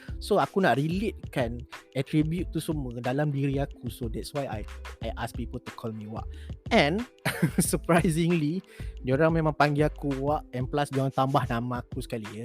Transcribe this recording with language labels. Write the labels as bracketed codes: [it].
[ms] So aku nak relatekan attribute tu semua dalam diri aku. [en] So that's why I ask people to call me Wak. And surprisingly, [ms] dia orang memang panggil aku Wak, [en] and plus [ms] dia orang tambah nama aku sekali ya.